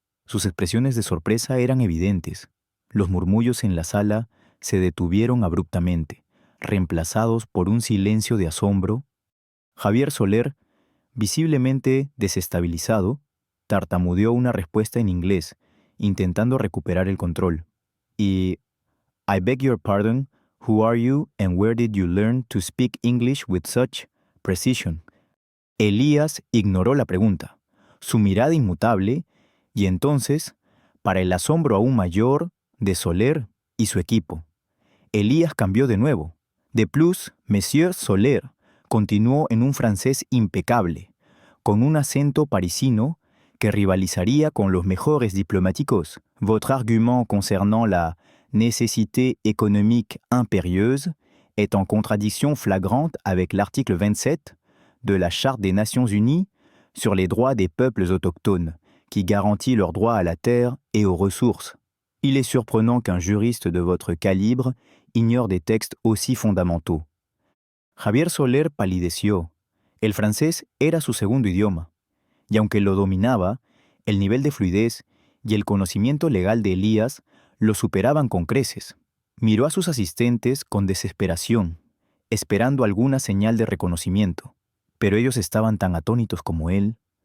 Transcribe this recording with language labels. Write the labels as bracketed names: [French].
[Spanish] Sus expresiones de sorpresa eran evidentes. Los murmullos en la sala se detuvieron abruptamente, reemplazados por un silencio de asombro. Javier Soler, visiblemente desestabilizado, tartamudeó una respuesta en inglés, intentando recuperar el control. [English] I beg your pardon, who are you and where did you learn to speak English with such precision? [Spanish] Elías ignoró la pregunta, su mirada inmutable, y entonces, para el asombro aún mayor de Soler y su equipo, Elías cambió de nuevo. [French] De plus, Monsieur [Spanish] Soler continuó en un francés impecable, con un acento parisino que rivalizaría con los mejores diplomáticos. [French] Votre argument concernant la nécessité économique impérieuse est en contradiction flagrante avec l'article 27 de la Charte des Nations Unies sur les droits des peuples autochtones, qui garantit leur droit à la terre et aux ressources. Il est surprenant qu'un juriste de votre calibre ignore des textes aussi fondamentaux. [Spanish] Javier Soler palideció. El francés era su segundo idioma, y aunque lo dominaba, el nivel de fluidez y el conocimiento legal de Elías lo superaban con creces. Miró a sus asistentes con desesperación, esperando alguna señal de reconocimiento, pero ellos estaban tan atónitos como él.